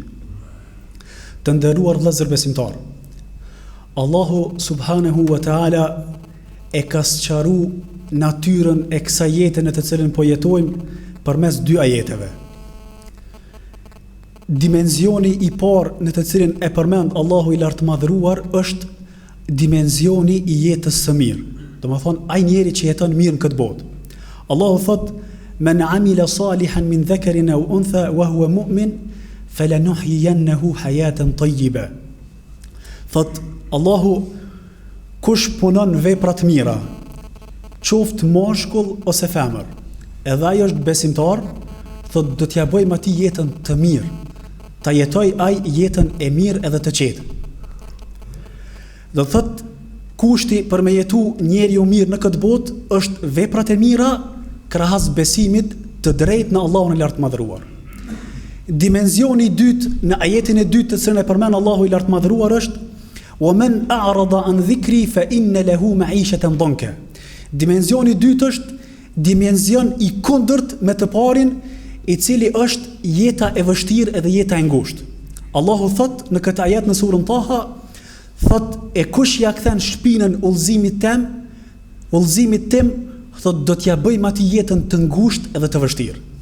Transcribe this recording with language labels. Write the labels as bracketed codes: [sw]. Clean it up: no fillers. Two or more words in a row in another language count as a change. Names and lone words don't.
[sq] Të nderuar vëllezër besimtar, Allahu [ar] سبحانه وتعالى [sq] e ka sqaruar natyrën e kësaj jete në të cilën po jetojmë përmes dy ajeteve. Dimensioni I parë në të cilin e përmend Allahu I lartë madhëruar është dimensioni I jetës së mirë. Domethënë ai njeri që jeton mirë në këtë botë. Allahu thot: [ar] "من عمل صالحا من ذكر أو أنثى وهو مؤمن فلنحيينه حياة طيبة." [sq] Thot Allahu, kush punon vepra të mira, qoftë mashkull ose femër, edhe ai është besimtar, thot do t'ja bëjmë atij jetën të mirë, ta jetoj ai jetën e mirë edhe të qetë. Do thot kushti për me jetu njeriu mirë në këtë botë është veprat e mira krahas besimit të drejtë në Allahun e lartë madhëruar. Dimensioni I dytë në ajetin e dytë të cilën e përmend Allahu I lartë madhëruar është: [ar] "ومن أعرض عن ذكري فإن له معيشة ضنكا." [sq] Dimensioni I dytë është dimension I kundërt me të parin, I cili është jeta e vështirë edhe jeta e ngushtë. Allahu thot në këtë ajet në surën Taha, thot e kush ja kthen shpinën udhëzimit tim, thot do t'ja bëjmë atij jetën të ngushtë edhe të vështirë.